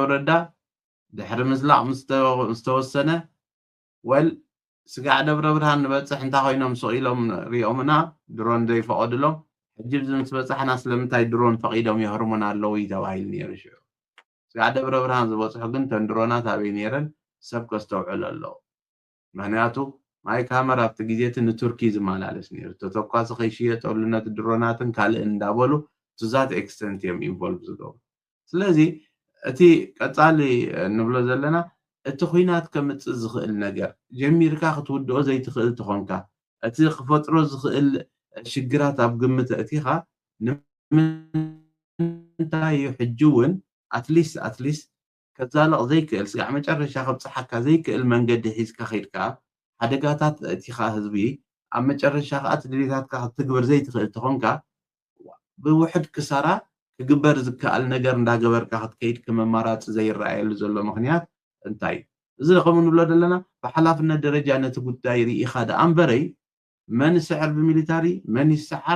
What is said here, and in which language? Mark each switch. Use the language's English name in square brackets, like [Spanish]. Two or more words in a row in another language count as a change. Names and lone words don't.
[Tigrinya] ረዳ ድሕሪ ምዝላቕ ምስተወሰነ ወል ስጋዕ ደብረ ብርሃን ንበፅሕ እንታይ ኮይኖም ስቕ ኢሎም ሪኦምና ድሮን ዘይፈቐድሎም ሕጂ ምስ በፃሕና ስለምንታይ ድሮን ፈቒዶም የህርሙና ኣለዉ እዩ ተባሂሉ ነይሩ ሽዑ ስጋዕ ደብረ ብርሃን ዝበፅሑ ግን ተን ድሮናት ኣበይ ነይረን ሰብ ከስተውዕሉ ኣለዉ ምክንያቱ ማይክ ሃመር ኣብቲ ግዜ እቲ ንቱርኪ ዝመላለስ ነይሩ ተተኳሲ ከይሽየጠሉ ነቲ ድሮናትን ካልእን እንዳበሉ [English] to that extent [Tigrinya] እዮም ኢንቮልቭ ዝገብሩ ስለዚ እቲ ቀፃሊ ንብሎ ዘለና እቲ ኩናት ከምፅእ ዝኽእል ነገር ጀሚርካ ክትውድኦ ዘይትኽእል ትኾንካ እቲ ክፈጥሮ ዝኽእል ሽግራት ኣብ ግምት እቲኻ ንምንታይ እዩ ሕጂ እውን ኣትሊስት ከዛልቕ ዘይክእል ስጋዕ መጨረሻ ከብፅሓካ ዘይክእል መንገዲ ሒዝካ ከይድካ ሓደጋታት እቲኻ ህዝቢ ኣብ መጨረሻ ከዓ እቲ ድሌታትካ ክትግበር ዘይትኽእል ትኾንካ ብውሕድ ክሳራ ክግበር ዝከኣል ነገር እንዳገበርካ ክትከይድ ከመማራፂ ዘይረኣየሉ ዘሎ ምክንያት እንታይ እዚ ከምኡ ንብሎ ዘለና ብሓላፍነት ደረጃ ነቲ ጉዳይ ርኢኻ ደኣ እምበረይ መን ይስዕር ብሚሊታሪ መን ይስዓር